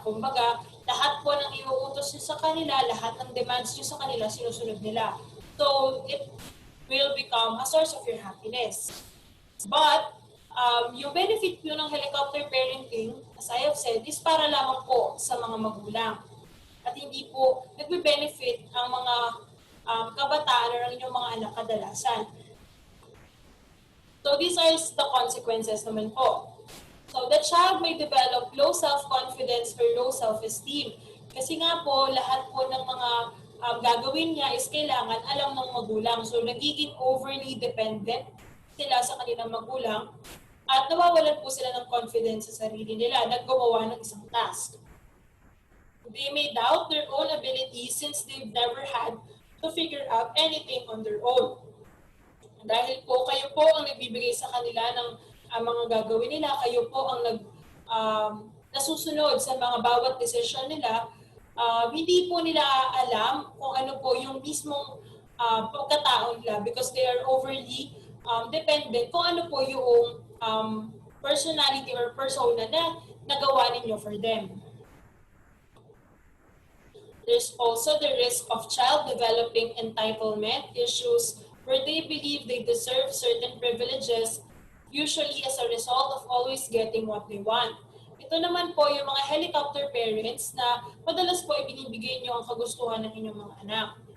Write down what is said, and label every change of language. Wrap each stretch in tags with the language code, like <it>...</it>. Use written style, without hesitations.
<tl>Kumbaga, lahat po ng iuutos nyo sa kanila, lahat ng demands nyo sa kanila, sinusunod nila.</tl> <en>So, it will become a source of your happiness.</en> <tl>But, yung benefit nyo ng helicopter parenting,</tl> <en>as I have said,</en> <tl>is para lamang po sa mga magulang. At hindi po nagbe-benefit ang mga kabataan or ang inyong mga anak kadalasan.</tl> <en>So, these are the consequences</en> <tl>naman po.</tl> <en>So, the child may develop low self-confidence or low self-esteem.</en> <tl>Kasi nga po, lahat po ng mga gagawin niya is kailangan alam ng magulang. So, nagiging overly dependent sila sa kanilang magulang at nawawalan po sila ng confidence sa sarili nila na gumawa ng isang task.</tl> <en>They may doubt their own abilities since they've never had to figure out anything on their own.</en> <tl>Dahil po kayo po ang nagbibigay sa kanila ng mga gagawin nila, kayo po ang nasusunod sa mga bawat decision nila, hindi po nila alam kung ano po yung mismong pagkatao nila</tl> <en>because they are overly dependent</en> <tl>kung ano po yung personality or persona na nagawa ninyo</tl> <en>for them. There's also the risk of child developing entitlement issues where they believe they deserve certain privileges, usually as a result of always getting what they want.</en> <tl>Ito naman po yung mga helicopter parents na madalas po ibinibigay nyo ang kagustuhan ng inyong mga anak.</tl>